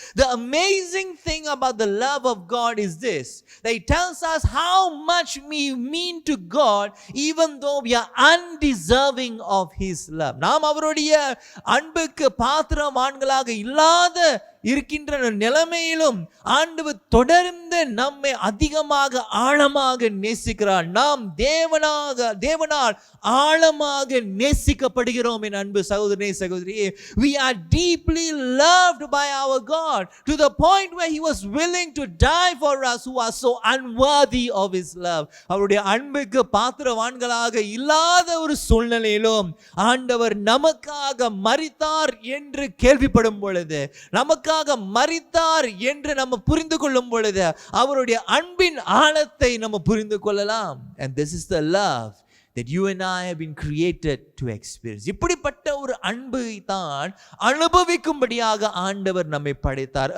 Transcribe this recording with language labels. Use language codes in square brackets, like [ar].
[en] The amazing thing about the love of God is this, that it tells us how much we mean to God even though we are undeserving of his love. [ta] நாம் அவருடைய அன்புக்கு பாத்திரவான்களாக இல்லாத இருக்கின்ற நிலைமையிலும் ஆண்டவர் தொடர்ந்து நம்மை அதிகமாக ஆழமாக நேசிக்கிறார். நாம் தேவனால் ஆழமாக நேசிக்கப்படுகிறோம். என் அன்பு சகோதரனே சகோதரியே, [en] we are deeply loved by our God to the point where he was willing to die for us who are so unworthy of his love. [ta] அவருடைய அன்புக்கு பாத்திரவான்களாக இல்லாத ஒரு சூழ்நிலையிலும் ஆண்டவர் நமக்காக மரித்தார் என்று கேள்விப்படும் பொழுது, நமக்காக மரித்தார் என்று நம்ம புரிந்து கொள்ளும் பொழுது, அவருடைய அன்பின் ஆழத்தை நம்ம புரிந்து கொள்ளலாம். [en] And this is the love that you and I have been created to experience. [ta] இப்படிப்பட்ட ஒரு அன்பை தான் அனுபவிக்கும்படியாக ஆண்டவர் நம்மை படைத்தார்.